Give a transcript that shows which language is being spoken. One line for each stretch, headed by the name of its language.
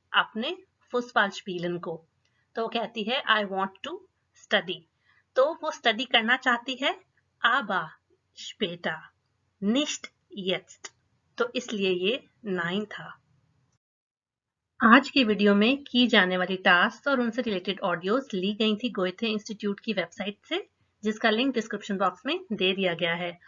Hindi: अपने फुटबॉल स्पीलन को। तो कहती है
English: I want to study।
Hindi: तो वो स्टडी करना चाहती है
German: aber später, nicht jetzt।
Hindi: तो इसलिए ये 9 था। आज की वीडियो में की जाने वाली टास्क और उनसे रिलेटेड ऑडियोज ली गई थी गोएथे इंस्टीट्यूट की वेबसाइट से, जिसका लिंक डिस्क्रिप्शन बॉक्स में दे दिया गया है।